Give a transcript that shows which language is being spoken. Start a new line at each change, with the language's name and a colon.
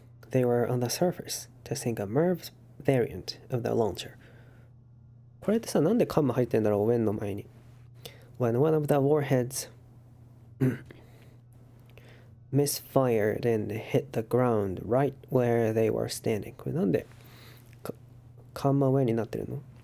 English: They were on the surface testing a MIRV variant of the launcher.
Japanese: これってさ、なんでカンマ入ってんだろう、when の前に。
English: When one of the warheads misfired and hit the ground right where they were standing.
Japanese: これなんでカンマwhenになってるの？